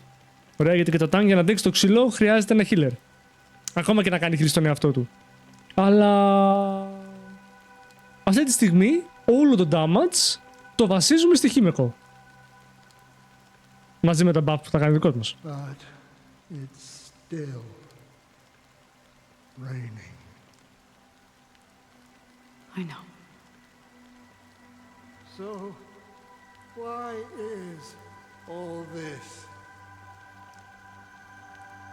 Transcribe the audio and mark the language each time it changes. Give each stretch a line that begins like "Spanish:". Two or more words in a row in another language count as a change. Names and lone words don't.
Greek: Ωραία, γιατί και το tank για να αντέξει το ξύλο χρειάζεται ένα healer. Ακόμα και να κάνει χρήση στον εαυτό του. Αλλά... αυτή τη στιγμή όλο το damage το βασίζουμε στη χήμικο. Μαζί με τα buff που θα κάνει δικό μας.
English: But it's still raining. I know. So, why is all this?